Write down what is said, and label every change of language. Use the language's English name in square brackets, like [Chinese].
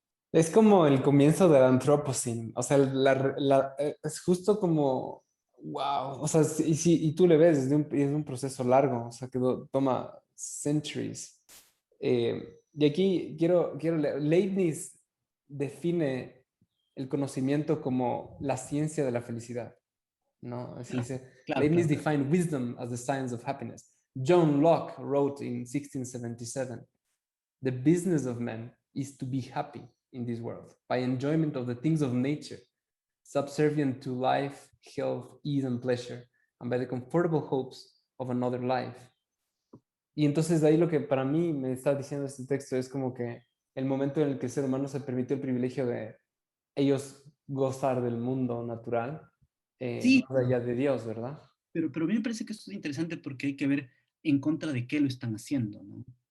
[Spanish] Es como el comienzo del Anthropocene, o sea, es justo como, wow, o sea, y tú le ves, es un proceso largo, o sea, que toma centuries. Y aquí Leibniz define el conocimiento como la ciencia de la felicidad, ¿no? Así Claro, dice, claro, [English] Leibniz [Spanish] claro. [English] defined wisdom as the science of happiness. John Locke wrote in 1677, the business of man is to be happy in this world by enjoyment of the things of nature, subservient to life, health, ease, and pleasure, and by the comfortable hopes of another life. [Spanish] Y entonces de ahí lo que para mí me está diciendo este texto es como que el momento en el que el ser humano se permitió el privilegio de ellos gozar del mundo natural, Sí, más allá de Dios, ¿verdad? pero a mí me parece que esto es interesante porque hay que ver en contra de qué lo están haciendo, ¿no?